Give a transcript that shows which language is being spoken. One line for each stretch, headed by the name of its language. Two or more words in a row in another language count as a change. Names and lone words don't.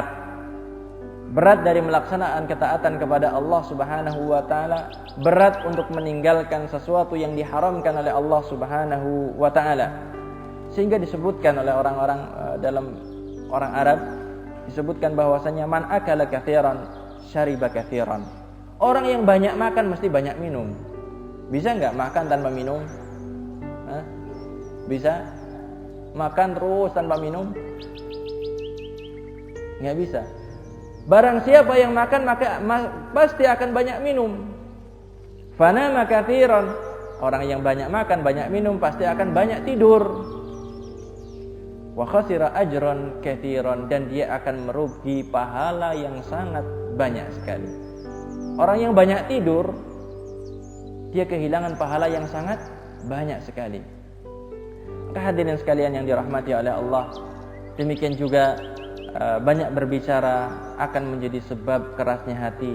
Indonesian: Berat dari melaksanakan ketaatan kepada Allah
Arabic: سبحانه وتعالى.
Indonesian: Berat untuk meninggalkan sesuatu yang diharamkan oleh Allah
Arabic: سبحانه وتعالى.
Indonesian: Sehingga disebutkan oleh orang-orang dalam orang Arab, disebutkan bahwasanya
Arabic: من أكل كثيرا شرب كثيرا.
Indonesian: Orang yang banyak makan mesti banyak minum. Bisa enggak makan tanpa minum? Bisa? Makan terus tanpa minum? Enggak bisa. Barang siapa yang makan maka pasti akan banyak minum.
Arabic: فنام كثيرا.
Indonesian: Orang yang banyak makan, banyak minum pasti akan banyak tidur.
Arabic: وخسر أجرا كثيرا,
Indonesian: dan dia akan merugi pahala yang sangat banyak sekali. Orang yang banyak tidur, dia kehilangan pahala yang sangat banyak sekali. Hadirin sekalian yang dirahmati oleh Allah, demikian juga banyak berbicara akan menjadi sebab kerasnya hati.